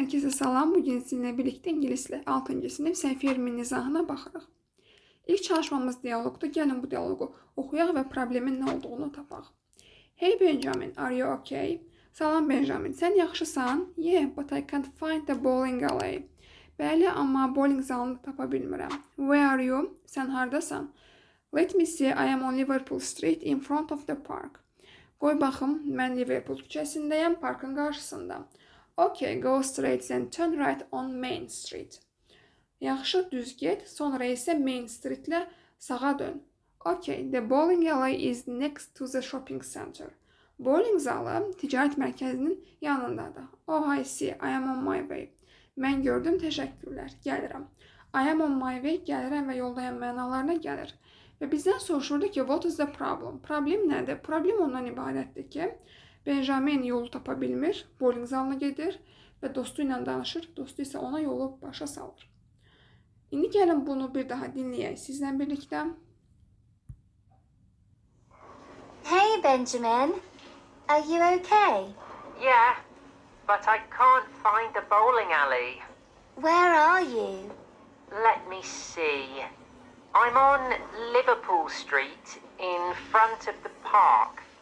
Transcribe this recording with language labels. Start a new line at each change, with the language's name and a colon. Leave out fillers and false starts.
Azerbaijani: salam, bugün sizinle birlikte İngilisle 6. sınıf səhifə 20 izahına baxırıq. İlk çalışmamız diyalogdur. Gəlin bu dialogu oxuyaq və problemin nə olduğunu tapaq.
English: Hey Benjamin, are you okay?
Azerbaijani: Salam Benjamin, sən yaxşısan?
English: Yeah, but I can't find the bowling alley.
Azerbaijani: Bəli, amma bowling zalını tapa bilmirəm.
English: Where are you?
Azerbaijani: Sən hardasan?
English: Let me see, I am on Liverpool Street in front of the park.
Azerbaijani: Qoy baxım, mən Liverpool küçəsindəyəm, parkın qarşısında.
English: Okay, go straight and turn right on Main Street.
Azerbaijani: Yaxşı, düz get, sonra isə Main Street-lə sağa dön.
English: Okay, the bowling alley is next to the shopping center.
Azerbaijani: Bowling zalı ticarət mərkəzinin yanındadır.
English: Oh, I see, I am on my way.
Azerbaijani: Mən gördüm, təşəkkürlər, gəlirəm.
English: I am on my way,
Azerbaijani: gəlirəm və yoldayam mənalarına gəlir. Və bizdən soruşurdu ki,
English: what is the problem?
Azerbaijani: Problem nədir? Problem ondan ibarətdir ki, Benjamin yolu tapa bilmir, bowling zalına gedir və dostu ilə danışır, dostu isə ona yolu başa salır. İndi gəlin bunu bir daha dinləyək sizlə birlikdə.
English: Hey Benjamin, are you okay? Yeah, but I can't find the bowling alley. Where are you? Let me see. I'm on Liverpool Street in front of the park.